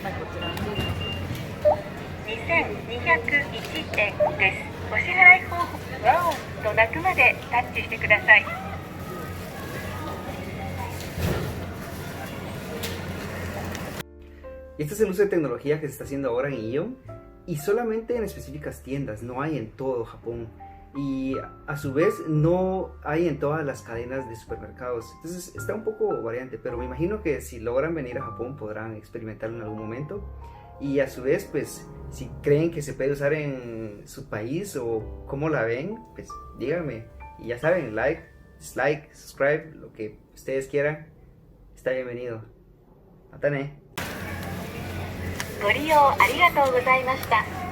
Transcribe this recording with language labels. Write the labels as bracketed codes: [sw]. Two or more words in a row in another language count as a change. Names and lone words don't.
[ja] $2201 です。お支払い方法ワオンと鳴くまでタッチしてください。 [es] Este es el uso de tecnología que se está haciendo ahora en Ion y solamente en específicas tiendas, no hay en todo Japón. Y a su vez no hay en todas las cadenas de supermercados. Entonces está un poco variante, pero me imagino que si logran venir a Japón podrán experimentarlo en algún momento. Y a su vez, pues si creen que se puede usar en su país o cómo la ven, pues díganme. Y ya saben, [en] like, dislike, subscribe, [es] lo que ustedes quieran, está bienvenido. Matane. [ja] ご利用ありがとうございました。